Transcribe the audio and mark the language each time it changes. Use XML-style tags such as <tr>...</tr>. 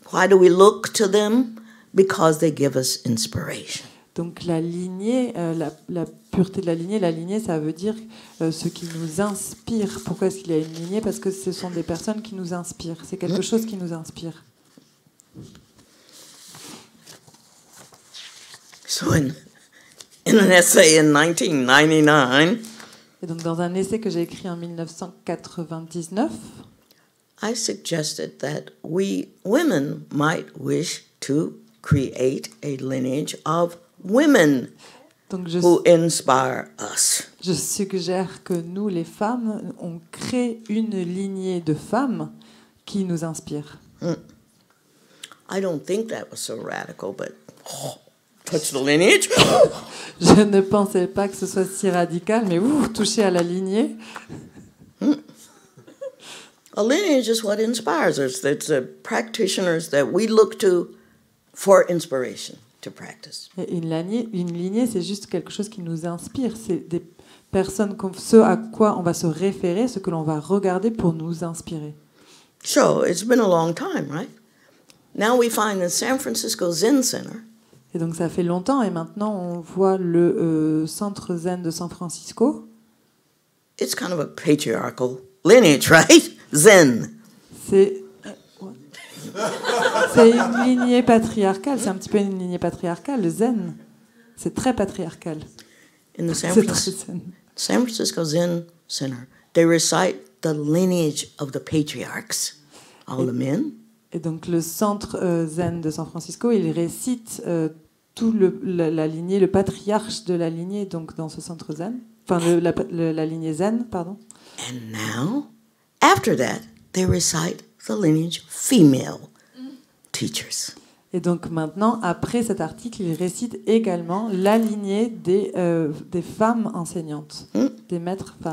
<en>Why do we look to them? Because they give us inspiration.</en> <fr>Donc la lignée, la pureté de la lignée, ça veut dire ce qui nous inspire. Pourquoi est-ce qu'il y a une lignée? Parce que ce sont des personnes qui nous inspirent. C'est quelque chose qui nous inspire.</fr> <en>So in an essay in 1999,</en> <fr>Et donc dans un essai que j'ai écrit en 1999,</fr> <en>I suggested that we women might wish to create a lineage of women</en> <fr>donc</fr> <en>who inspire us.</en> <fr>je suggère que nous, les femmes, on crée une lignée de femmes qui nous inspirent.</fr> <en>I don't think that was so radical, but touch the lineage.</en> <fr>Je ne pensais pas que ce soit si radical, mais toucher à la lignée.</fr> <en>A lineage is what inspires us. It's the practitioners that we look to for inspiration to practice.</en> <fr>Et une lignée, c'est juste quelque chose qui nous inspire. C'est des personnes, ce à quoi on va se référer, ce que l'on va regarder pour nous inspirer.</fr> <en>So it's been a long time, right? Now we find the San Francisco Zen Center.</en> <fr>Et donc ça fait longtemps, et maintenant on voit le centre zen de San Francisco.</fr> <en>It's kind of a patriarchal lineage, right? Zen.</en> <fr>C'est une lignée patriarcale, c'est un petit peu une lignée patriarcale, le zen. C'est très patriarcal.</fr> <en>In the</en> <fr>C'est très zen.</fr> <en>San Francisco Zen Center, they recite the lineage of the patriarchs, all the men.</en> <fr>Et donc le centre zen de San Francisco, il récite tout la lignée, le patriarche de la lignée, donc dans ce centre zen, enfin la lignée zen, pardon.</fr> <en>And now, after that, they recite the lineage female teachers.</en> <fr>Et donc maintenant, après cet article, il récite également la lignée des femmes enseignantes, des maîtres femmes.</fr>